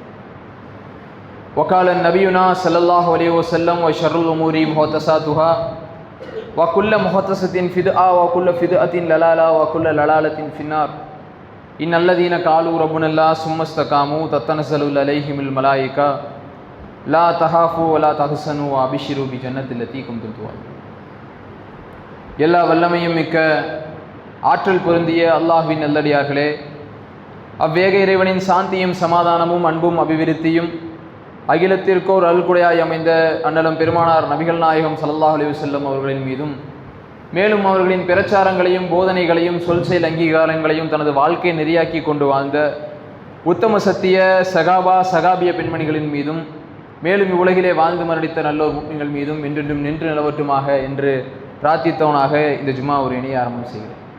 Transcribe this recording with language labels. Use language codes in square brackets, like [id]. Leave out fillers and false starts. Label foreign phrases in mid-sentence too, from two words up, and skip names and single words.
[ar] وقال نبينا صلى الله عليه وسلم وشر الأمور محدثاتها وكل محدثة بدعة وكل بدعة ضلالة وكل ضلالة في النار إن الذين قالوا ربنا الله ثم استقاموا تتنزل عليهم الملائكة لا تخافوا ولا تحزنوا وابشروا بجنة التي كنتم توعدون. [ta] எல்லா வல்லமையும் மிக்க ஆற்றல் பொருந்திய அல்லாஹ்வின் நல்லடியார்களே, அவ்வேக இறைவனின் சாந்தியும் சமாதானமும் அன்பும் அபிவிருத்தியும் அகிலத்திற்கோர் அல்குடையாய் அமைந்த அண்ணலம் பெருமானார் நபிகள் நாயகம் [ar] صلى الله عليه وسلم [ta] அவர்களின் மீதும், மேலும் அவர்களின் பிரச்சாரங்களையும் போதனைகளையும் சொல் செயல் அங்கீகாரங்களையும் தனது வாழ்க்கை நெறியாக்கி கொண்டு வாழ்ந்த உத்தம சத்திய சகாபிய பெண்மணிகளின் மீதும், மேலும் இவ்வுலகிலே வாழ்ந்து மரணித்த நல்லோர் முக்மீன்கள் மீதும் என்றென்றும் நின்று நிலவட்டுமாக என்று பிரார்த்தித்தவனாக இந்த ஜும்மா உரையினை ஆரம்பம் செய்கிறேன்.